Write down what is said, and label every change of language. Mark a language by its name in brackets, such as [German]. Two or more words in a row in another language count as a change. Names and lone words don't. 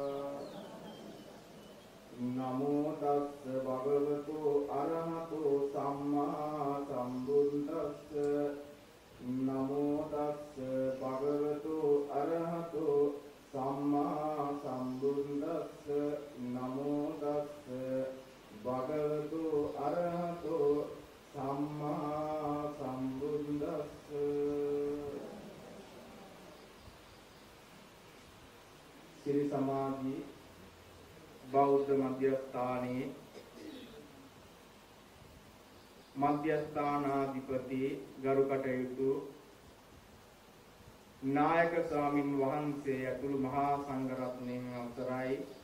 [Pali] නමෝ තස්ස භගවතු අරහතෝ සම්මා සම්බුද්දස්ස නමෝ තස්ස භගවතු අරහතෝ සම්මා සම්බුද්දස්ස නමෝ තස්ස භගවතු අරහතෝ සම්මා සම්බුද්දස්ස [Sinhala] සිරි සමාධි බෞද්ධ මධ්‍යස්ථානයේ මධ්‍යස්ථානාධිපති ගරු කටයුතු නායක ස්වාමින් වහන්සේ ඇතුළු මහා සංඝ රත්නයන් අවසරයි